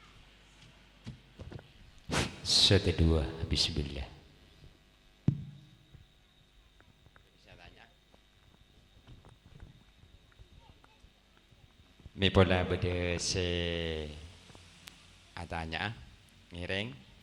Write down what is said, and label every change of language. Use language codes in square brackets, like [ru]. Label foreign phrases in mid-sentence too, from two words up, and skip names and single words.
[id] Kedua, bismillah. Bisa tanya. [mad] Mi pola bede se atanya ngiring.